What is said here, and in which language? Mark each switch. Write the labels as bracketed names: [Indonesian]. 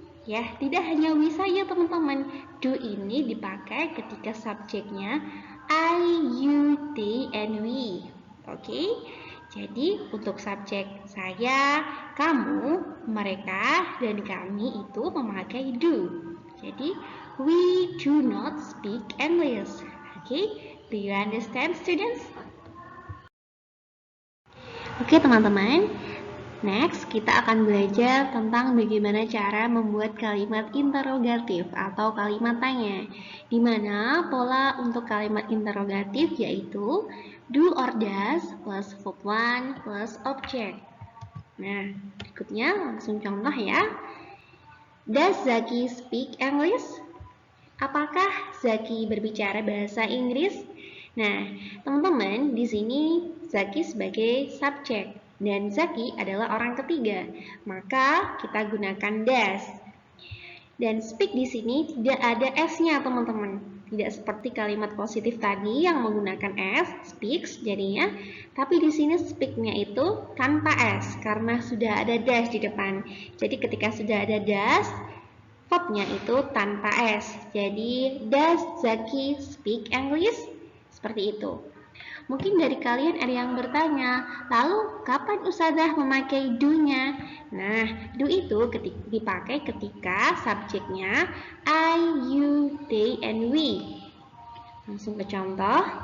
[Indonesian] Ya, tidak hanya we saja, teman-teman. Do ini dipakai ketika subjeknya [English] I, you, they, and we. [Indonesian] Oke. Jadi, untuk subjek saya, kamu, mereka, dan kami itu memakai do. [English] Jadi, we do not speak English. Oke, do you understand, students? [Indonesian] Oke, teman-teman. Next, kita akan belajar tentang bagaimana cara membuat kalimat interrogatif atau kalimat tanya. Di mana pola untuk kalimat interrogatif yaitu [English] do or does plus verb one plus object. [Indonesian] Nah, berikutnya langsung contoh ya. [English] Does Zaki speak English? [Indonesian] Apakah Zaki berbicara bahasa Inggris? Nah, teman-teman, di sini Zaki sebagai subjek dan Zaki adalah orang ketiga, maka kita gunakan does. Dan speak di sini tidak ada S-nya, teman-teman. Tidak seperti kalimat positif tadi yang menggunakan S, speaks jadinya, tapi di sini speak-nya itu tanpa S karena sudah ada dash di depan. Jadi ketika sudah ada dash, verb-nya itu tanpa S. [English] Jadi does Zaki speak English? [Indonesian] Seperti itu. Mungkin dari kalian ada yang bertanya, lalu kapan Ustazah memakai do-nya? Nah, do itu dipakai ketika subjeknya [English] I, you, they, and we. [Indonesian] Langsung ke contoh.